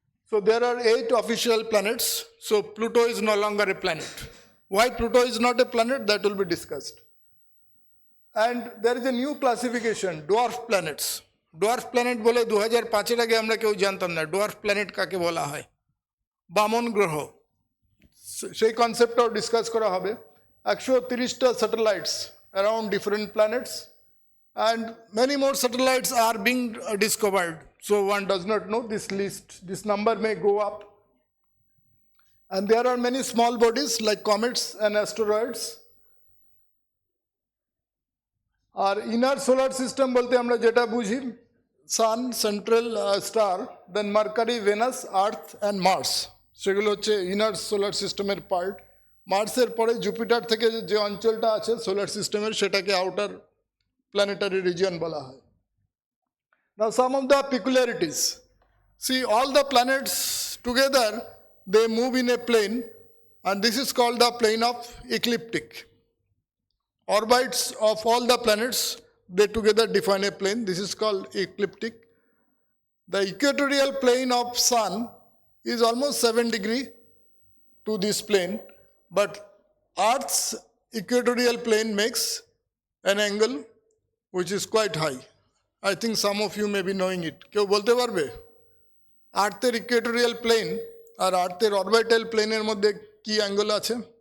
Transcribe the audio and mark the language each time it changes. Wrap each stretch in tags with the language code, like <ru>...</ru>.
<en>So there are 8 official planets. So Pluto is no longer a planet. Why Pluto is not a planet, that will be discussed. And there is a new classification, dwarf planets.</en> <bn>Dwarf planet বলে 2005 এর আগে আমরা কেউ জানতাম না dwarf planet কাকে বলা হয়। বামন গ্রহ, সেই কনসেপ্টটাও ডিসকাস করা হবে।</bn> <en>130টা satellites around different planets, and many more satellites are being discovered. So one does not know this list. This number may go up. And there are many small bodies like comets and asteroids. Our inner solar system</en> <bn>bolte amra jeta bujhi,</bn> <en>sun, central star, then Mercury, Venus, Earth and Mars.</en> <bn>সেগুলো হচ্ছে inner solar সিস্টেমের part. মার্সের পরে Jupiter থেকে যে অঞ্চলটা আছে solar সিস্টেমের, সেটাকে outer planetary region bola hai.</bn> <en>Now some of the peculiarities. See, all the planets together, they move in a plane, and this is called the plane of ecliptic. Orbits of all the planets, they together define a plane. This is called ecliptic. The equatorial plane of Sun is almost 7 degrees to this plane, but Earth's equatorial plane makes an angle which is quite high. I think some of you may be knowing it.</en> <bn>কেউ বলতে পারবে আর্থের Equatorial plane আর আর্থের orbital প্লেনের মধ্যে কি angle আছে?</bn>